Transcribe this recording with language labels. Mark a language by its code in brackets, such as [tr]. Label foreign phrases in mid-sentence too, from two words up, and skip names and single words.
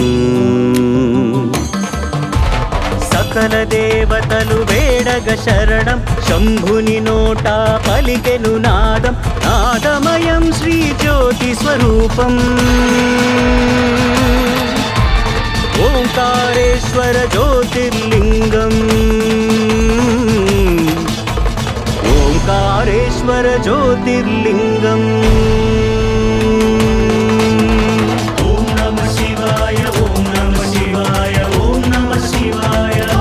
[te] సకల దేవతలు వేడగ శరణం శంభుని నోట పలికెను నాదం నాదమయం శ్రీ జ్యోతి స్వరూపం। [sa] ఓంకారేశ్వర జ్యోతిర్లింగం ओंकारेश्वर ज्योतिर्लिङ्गम् ॐ नमः शिवाय ॐ नमः शिवाय ॐ नमः शिवाय